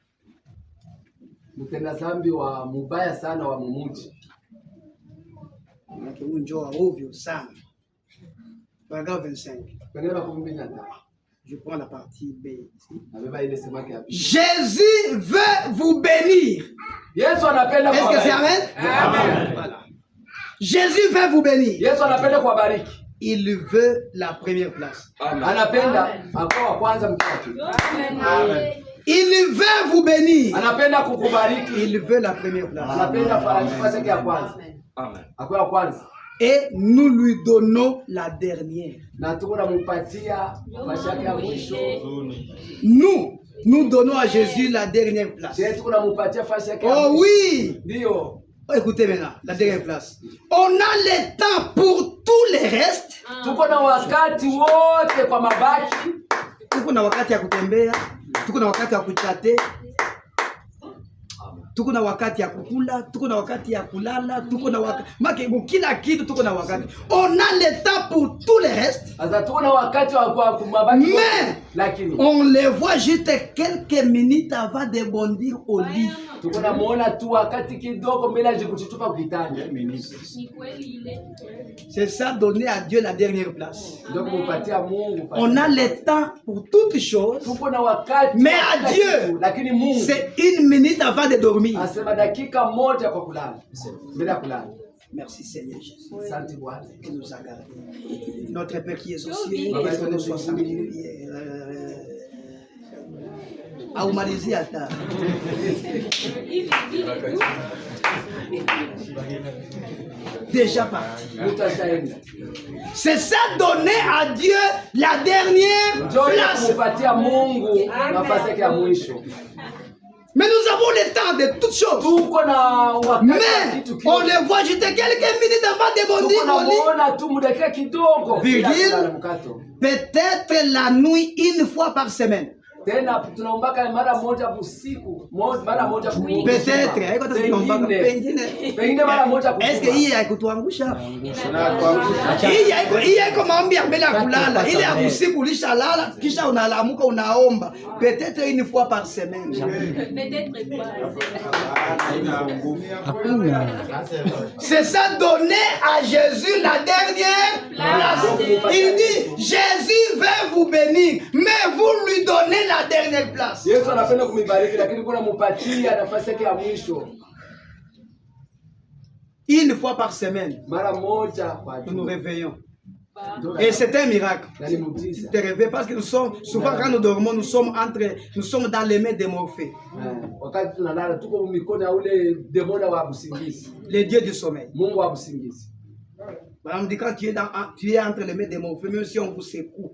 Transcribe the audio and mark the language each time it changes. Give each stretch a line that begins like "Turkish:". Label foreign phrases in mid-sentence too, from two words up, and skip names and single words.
French: Paragraphe 25. Je prends la partie B ici. Jésus veut vous bénir. Est-ce que c'est amen? Amen. Voilà. Jésus veut vous bénir.
Swahili: Yesu anapenda kuwabariki.
French: Il veut la première place.
Swahili: Anapenda akuwa wa kwanza mkati.
French: Il veut vous bénir.
Swahili: Anapenda kukubariki.
French: Il veut la première place.
Swahili: Anapenda nafasi yake ya kwanza. Akuwa wa kwanza.
French: Et nous lui donnons la dernière.
Swahili: Na tuko nampatia nafasi yake ya mwisho.
French: Nous donnons à Jésus la dernière place.
Swahili: Tuko nampatia nafasi yake ya mwisho.
French: Oh oui.
Swahili: Ndio.
French: Écoutez maintenant, la dernière place. On a le temps pour tous les restes.
Swahili: Tuko na wakati wote kwa mabaki. Tuko na wakati ya kutembea, tuko na wakati ya kuchate, tuko na wakati ya kukula, tuko na wakati ya kulala, tuko na wakati kila kitu tuko na wakati.
French: On a le temps pour tous les restes.
Swahili: Sasa tuko na wakati wa mabaki.
French: Mais
Swahili: lakini
French: on les voit juste quelques minutes avant de bondir au lit.
Swahili: Tuko na muona tu wakati kidogo mbele ya kuchitupa kwa kitanda.
French: C'est ça, donner à Dieu la dernière place.
Swahili: Donc mupatia Mungu.
French: On a le temps pour toutes choses.
Swahili: Tuko na wakati.
French: Mais à Dieu,
Swahili: lakini Mungu
French: c'est une minute avant de dormir.
Swahili: Asema dakika moja kwa kulala. Mbele ya kulala.
French: Merci Seigneur Jésus.
Swahili: Asante Bwana.
French: Qui nous a gardés. Notre Père qui est aux cieux, que ton nom soit sanctifié.
Swahili: Aumalizi hata.
French: Déjà parti. C'est ça, donner à Dieu la dernière place. Mais nous avons le temps de toutes choses. Mais on les voit juste quelques minutes avant de bondir. Virgile, peut-être la nuit une fois par semaine.
Swahili: Tena tunaombaka mara moja usiku, mara moja kusiku.
French: Peut-être,
Swahili: haiko tunaombaka pengine mara moja kusiku.
French: Est-ce que
Swahili: hii haikutuangusha? Hii haiko maombi ya mbele ya kulala. Ile ya usiku ulishalala kisha unalamuka unaomba.
French: Peut-être une fois par semaine. C'est ça, donner à Jésus la dernière place. Il dit, Jésus veut vous bénir, mais vous lui donnez la dernière place.
Swahili: Yesu anapenda kumibariki lakini kuna mupatia nafasi yake ya mwisho.
French: Une fois par semaine,
Swahili: mara moja
French: nous nous réveillons. Et c'est un miracle. Tu te réveilles parce que nous sommes souvent quand nous dormons, nous sommes dans les mains de Morphée. Les dieux du sommeil. On dit quand tu es entre les mains de Morphée, même si on vous secoue.